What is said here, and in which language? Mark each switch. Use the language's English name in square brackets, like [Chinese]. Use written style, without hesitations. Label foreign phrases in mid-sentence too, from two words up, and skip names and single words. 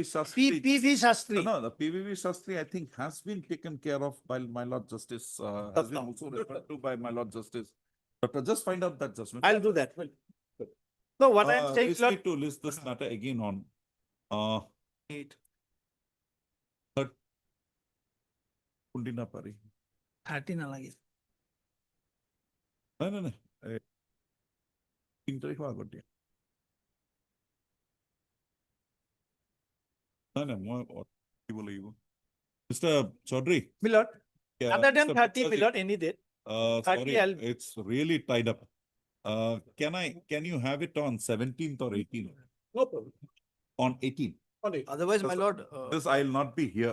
[English] P.V. Shastri. No, the P.V.V. Shastri, I think, has been taken care of by my Lord Justice, has been also referred to by my Lord Justice. But just find out that judgment. I'll do that. No, what I'm saying, please need to list this matter again on 8. Kundina Pari. [Assamese] 13 alagi. No. 3 তারিখ আগত দিয়া। No, মই দিব লাগিব। [English] Mr. Chaudhary. My lord, other than 30, my lord, any date. Sorry, it's really tied up. Can you have it on 17th or 18th? No problem. On 18th. Otherwise, my lord, This I'll not be here.